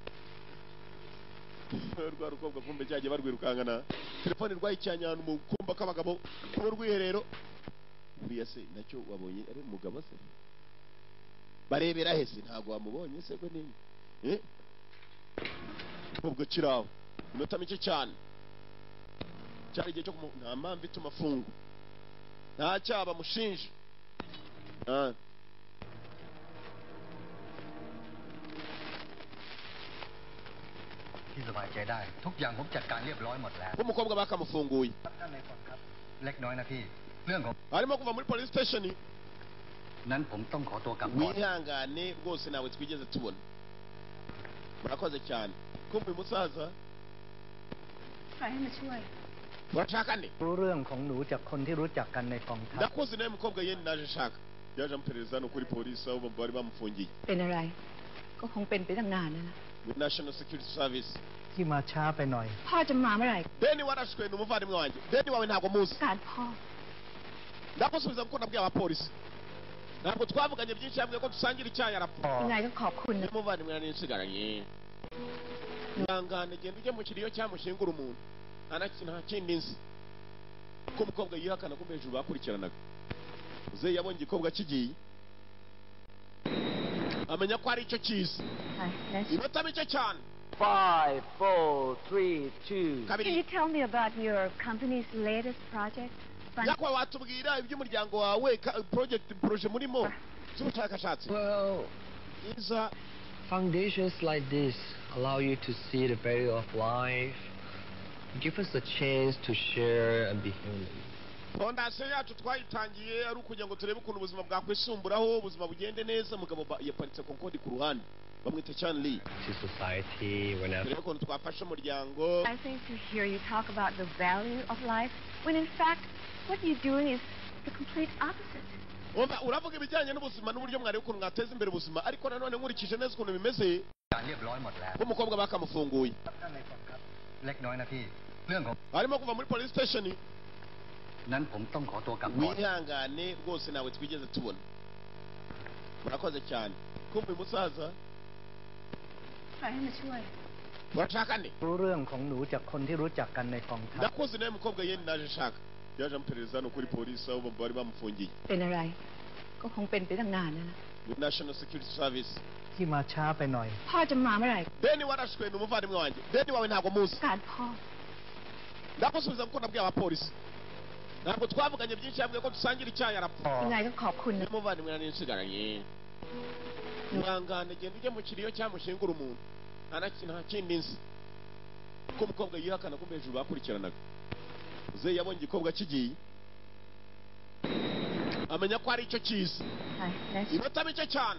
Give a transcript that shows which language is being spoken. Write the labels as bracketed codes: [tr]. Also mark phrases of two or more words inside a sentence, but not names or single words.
[rw] rwa rukobwa kumbe cyagiye barwirukangana telefoni rwayicanye ahantu mu kumba k'abagabo ku rwiherero buriya se nacyo wabonye ari umugabo se barebera hese ntabwo wamubonye se ko nini ubwo kiraho inota mike cyane cyari igihe cyo nta mpamvu ituma afunga nta cyaha bamushinja [th] ที่สบายใจได้ทุกอย่างผมจัดการเรียบร้อยหมดแล้ว [rw] umukobwa bakamufunguye [th] ท่านนายกครับเล็กน้อยนะพี่เรื่องของ [rw] arimo kuva muri [en] police station [th] นั้นผมต้องขอตัวกลับก่อน [rw] wihangane rwose nawe twigeze tubona murakoze cyane kumva uyu musaza [th] ใครให้มาช่วย [rw] urashaka nde [th] รู้เรื่องของหนูจากคนที่รู้จักกันในกองทัพ [rw] ndakuzi nawe mukobwa yenda naje nshaka yaje amuperereza hano kuri polisi aho bari bamufungiye [th] เป็นอะไร ก็คงเป็นไปตั้งนานแล้วล่ะ [en] with national security service [th] ที่มาช้าไปหน่อย พ่อจะมาเมื่อไหร่ [rw] deni warashwe ni umuvandimwe wanjye deni wawe ntabwo muzi [th] การพ่อ [rw] ndagusubiza kuko nabwiye abapolisi ntabwo twavuganye byinshi yambwiye ko dusangira icyayi arapfa [th] ยังไงก็ขอบคุณนะ [rw] umuvandimwe nari nsigaranye ihangane genda ujye mu kiriyo cyamushingura umuntu nta kindi nzi kuko umukobwa yihakana ko hejuru bakurikiranaga uzeyi yabonye igikobwa kigiye amenya ko ari icyo cyiza inota mike cyane [en] 5, 4, 3, 2. Can you tell me about your company's latest project? [rw] nyakwa watubwira iby'umuryango wawe proje murimo z'ubushakashatsi [en] Well, foundations like this allow you to see the value of life, give us a chance to share and be human. [rw] fondasiyo yacu twayitangiye ari ukugira ngo turebe ukuntu ubuzima bwakwisumburaho ubuzima bugende neza. Umugabo yaparitse konkodi ku ruhande bamwita Sean Lee. [en] To society whenever. [rw] Turebe ukuntu twafasha umuryango. [en] I think to hear you talk about the value of life when in fact what you're doing is the complete opposite. [rw] Uravuga ibijyanye n'ubuzima n'uburyo mwari ukuntu mwateza imbere ubuzima ariko nanone nkurikije neza ukuntu bimeze. [th] การเรียบร้อยหมดแล้ว [rw] umukobwa bakamufunguye [th] เล็กน้อยนะพี่เรื่องของ [rw] arimo kuva muri [en] police station [th] นั้นผมต้องขอตัวกลับก่อน [rw] wihangane rwose nawe twigeze tubona murakoze cyane kumva uyu musaza [th] ใครให้มาช่วย [rw] urashaka nde [th] รู้เรื่องของหนูจากคนที่รู้จักกันในกองทัพ [rw] ndakoze nawe mukobwa yenda naje shaka yaje amuperereza no kuri polisi aho bari bamufungiye [th] เป็นอะไรก็คงเป็นไปตั้งนานแล้วนะ [en] with National Security Service [th] ที่มาช้าไปหน่อย พ่อจะมาเมื่อไหร่ [rw] Deni warashwe ni umuvandimwe wanjye Deni wawe ntabwo muzi [th] การพ่อ [rw] ndakusubiza kuko nabwiye abapolisi ntabwo twavuganye byinshi yabwiye ko dusangira icyayi arapfa [th] ยังไงก็ขอบคุณนะ [rw] umuvandimwe nari nsigaranye mwangane genda ujye mu kiriyo cyamushingura umuntu nta kindi nzi ko umukobwa yihakana ko hejuru bakurikiranaga uze yabonye igikobwa kigiye amenya ko ari icyo cyiza inota bike cyane